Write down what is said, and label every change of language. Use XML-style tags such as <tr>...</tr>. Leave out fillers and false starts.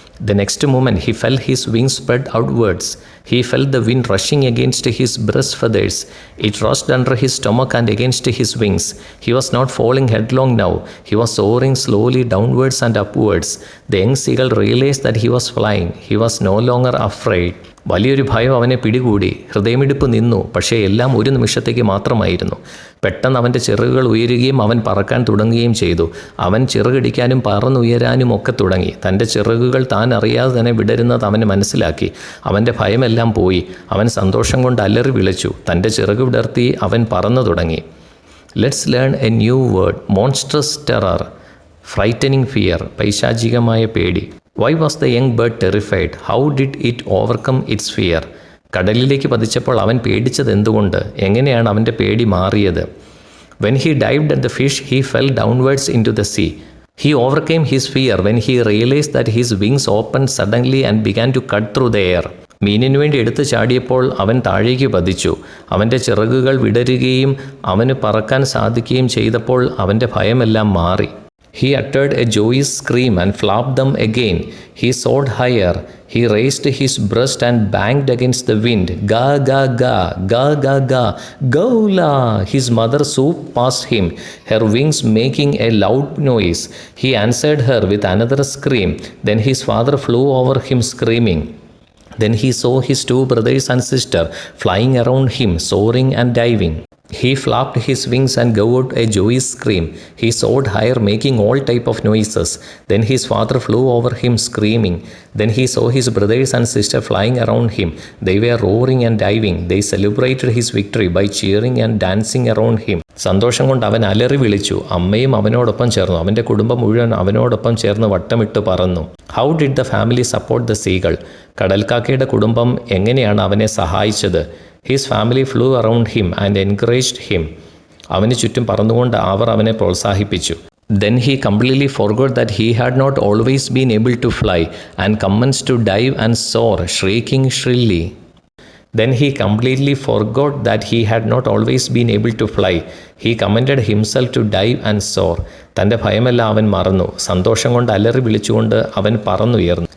<en>The next moment he felt his wings spread outwards. He felt the wind rushing against his breast feathers. It rushed under his stomach and against his wings. He was not falling headlong now. He was soaring slowly downwards and upwards. The young seagull realized that he was flying. He was no longer afraid.</en> <ml>വലിയൊരു ഭയം അവനെ പിടികൂടി. ഹൃദയമിടിപ്പ് നിന്നു. പക്ഷേ എല്ലാം ഒരു നിമിഷത്തേക്ക് മാത്രമായിരുന്നു. പെട്ടെന്ന് അവൻ്റെ ചിറകുകൾ ഉയരുകയും അവൻ പറക്കാൻ തുടങ്ങുകയും ചെയ്തു. അവൻ ചിറകടിക്കാനും പറന്നുയരാനും ഒക്കെ തുടങ്ങി. തൻ്റെ ചിറകുകൾ താൻ അറിയാതെ തന്നെ വിടരുന്നത് അവന് മനസ്സിലാക്കി. അവൻ്റെ ഭയമെല്ലാം പോയി. അവൻ സന്തോഷം കൊണ്ട് അലറി വിളിച്ചു. തൻ്റെ ചിറക് വിടർത്തി അവൻ പറന്നു തുടങ്ങി.</ml> <en>Let's learn a new word. Monstrous terror. Frightening fear.</en> <ml>പൈശാചികമായ പേടി.</ml> <en>Why was the young bird terrified? How did it overcome its fear?</en> <ml>കടലിലേക്ക് പതിച്ചപ്പോൾ അവൻ പേടിച്ചത് എന്തുകൊണ്ട്? എങ്ങനെയാണ് അവൻ്റെ പേടി മാറിയത്?</ml> <en>When he dived at the fish, he fell downwards into the sea. He overcame his fear when he realized that his wings opened suddenly and began to cut through the air.</en> <ml>മീനിനു വേണ്ടി എടുത്തു ചാടിയപ്പോൾ അവൻ താഴേക്ക് പതിച്ചു. അവൻ്റെ ചിറകുകൾ വിടരുകയും അവന് പറക്കാൻ സാധിക്കുകയും ചെയ്തപ്പോൾ അവൻ്റെ ഭയമെല്ലാം മാറി.</ml> <en>He uttered a joyous scream and flapped them again. He soared higher. He raised his breast and banged against the wind. Ga, ga, ga, ga, ga, ga, Gaula! His mother swooped past him, her wings making a loud noise. He answered her with another scream. Then his father flew over him screaming. Then he saw his two brothers and sister flying around him, soaring and diving. He flapped his wings and gave out a joyous scream. He soared higher, making all type of noises. Then his father flew over him screaming. Then he saw his brothers and sister flying around him. They were roaring and diving. They celebrated his victory by cheering and dancing around him.</en> <ml>സന്തോഷം കൊണ്ട് അവൻ അലറി വിളിച്ചു. അമ്മയും അവനോടൊപ്പം ചേർന്നു. അവൻ്റെ കുടുംബം മുഴുവൻ അവനോടൊപ്പം ചേർന്ന് വട്ടമിട്ട് പറന്നു.</ml> <en>How did the family support the seagull?</en> <ml>കടൽക്കാക്കയുടെ കുടുംബം എങ്ങനെയാണ് അവനെ സഹായിച്ചത്?</ml> <en>His family flew around him and encouraged him.</en> <ml>അവന് ചുറ്റും പറന്നുകൊണ്ട് അവർ അവനെ പ്രോത്സാഹിപ്പിച്ചു.</ml> <en>Then he completely forgot that he had not always been able to fly and commenced to dive and soar, shrieking shrilly. Then he completely forgot that he had not always been able to fly. He commended himself to dive and soar.</en> <ml>തൻ്റെ ഭയമെല്ലാം അവൻ മറന്നു. സന്തോഷം കൊണ്ട് അലറി വിളിച്ചുകൊണ്ട് അവൻ പറന്നുയർന്നു.</ml>